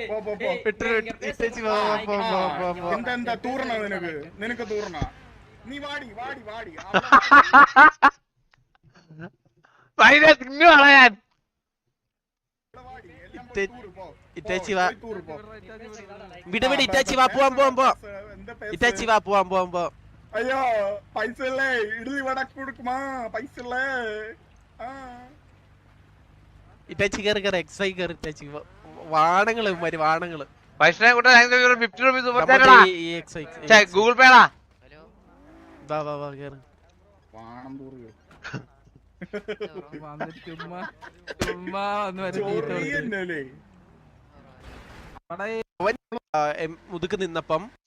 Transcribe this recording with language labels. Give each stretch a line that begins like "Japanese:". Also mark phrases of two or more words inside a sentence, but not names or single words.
Malayalam: എന്താ തൂർണ നിനക്ക് തൂർണ നീ വാടി തിന്നു കളയാൻ ഇറ്റാച്ചി വാ വിട് ഇറ്റാച്ചി വാ പോവാൻ ഇറ്റാച്ചി വാ പോവാൻ
Tamil: ஐயோ பைச இல்ல இட்லி வடை கொடுக்குமா பைச இல்ல
Malayalam: ഇറ്റാച്ചി കേറി എക്സ്ഐ കേറി ഇറ്റാച്ചി വാണങ്ങള് പൈസനെ കൂട്ടാ 50 രൂപ ഗൂഗിൾ പേടാ വാ കേറ് വാണം തൂറിയോ മുതുക്ക് നിന്നപ്പം